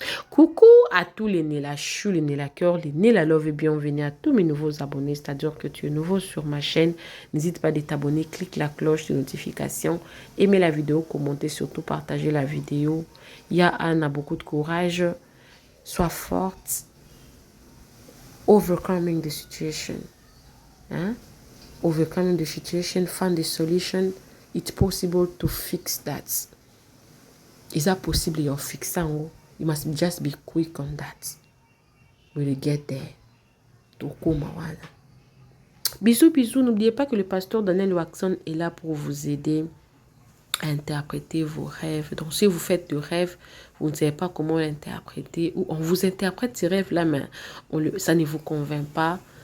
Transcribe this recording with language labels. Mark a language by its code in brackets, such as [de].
[fr] Coucou à tous les Nela Chou, les Nela Cœur, les Nela Love et bienvenue à tous mes nouveaux abonnés. C'est-à-dire que tu es nouveau sur ma chaîne. N'hésite pas de t'abonner, clique la cloche de notification, aimez la vidéo, commentez, surtout partagez la vidéo. Anne a beaucoup de courage. Sois forte. [en] Overcoming the situation. Hein? Overcoming the situation, find the solution. It's possible to fix that. Is that possible? You're fixing. You must just be quick on that. We'll get there. [fr] Bisous, bisous. N'oubliez pas que le pasteur Daniel Waxon est là pour vous aider à interpréter vos rêves. Donc, si vous faites de rêves, vous ne savez pas comment l'interpréter, ou on vous interprète ces rêves-là, mais ça ne vous convainc pas.